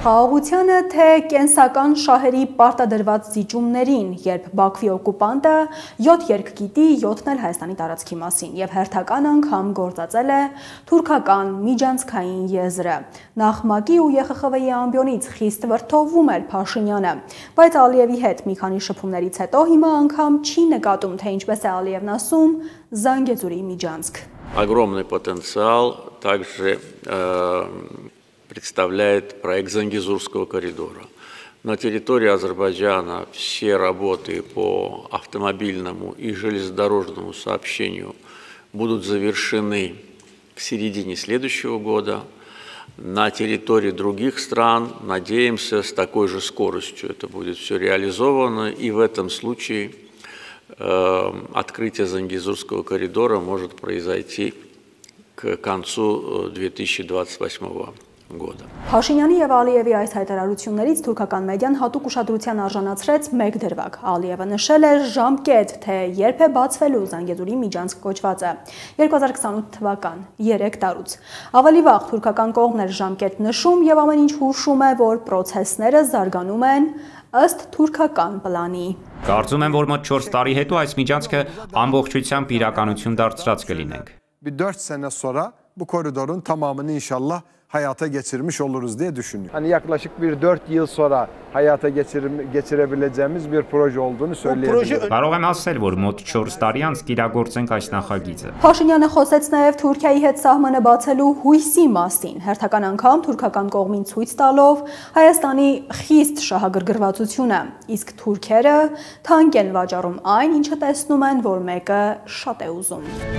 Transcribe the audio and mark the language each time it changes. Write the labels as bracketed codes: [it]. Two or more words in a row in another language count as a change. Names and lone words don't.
[hy] Խաղաղությանը թե կենսական շահերի պարտադրված զիջումներին, երբ Բաքվի օկուպանտը 7 երկ գիտի, 7-ն էլ Հայաստանի տարածքի մասին եւ հերթական անգամ գործածել է թուրքական միջանցքային եզրը։ Նախ ՄԱԿ-ի ու ԵԽԽՎ-ի ամբիոնից խիստ վրդովվում էր Փաշինյանը, բայց Ալիևի հետ մի քանի շփումներից հետո հիմա անգամ չի նկատում, թե ինչպես է Ալիևն ասում Զանգեզուրի միջանցք։ [ru] Огромный потенциал также представляет проект Зангезурского коридора. На территории Азербайджана все работы по автомобильному и железнодорожному сообщению будут завершены к середине следующего года. На территории других стран, надеемся, с такой же скоростью это будет все реализовано, и в этом случае открытие Зангезурского коридора может произойти к концу 2028 года. [hy] Փաշինյանի եւ Ալիևի այս հայտարարություններից թուրքական մեդիան հատուկ ուշադրության արժանացրեց մեկ դրվագ։ Ալիևը նշել է ժամկետ, թե երբ է բացվելու Զանգեզուրի միջանցք կոչվածը 2028 թվական, 3 տարուց։ Ավելի վաղ թուրքական կողմն էր ժամկետ նշում եւ ամեն ինչ հուշում է, որ process-ները զարգանում են ըստ թուրքական պլանի։ Կարծում եմ, որ մոտ 4 տարի հետո այս միջանցքը ամբողջությամբ իրականություն դարձրած կլինենք։ [tr] Bir 4 sene sonra bu koridorun tamamını inşallah hayata geçirmiş oluruz diye düşünüyorum. Hani yaklaşık bir 4 yıl sonra hayata geçirebileceğimiz bir proje olduğunu söyleyebilirim. [hy] Կարող եմ ասել, որ մոտ 4 տարի անց կիրագործենք այս նախագիծը։ Փաշինյանը խոսեց նաև Թուրքիայի հետ սահմանը բացելու հույսի մասին, հերթական անգամ թուրքական կողմին ցույց տալով Հայաստանի խիստ շահագրգռվածությունը, իսկ թուրքերը թանկ են վաճառում այն, ինչը տեսնում են, որ մեկը շատ է ուզում։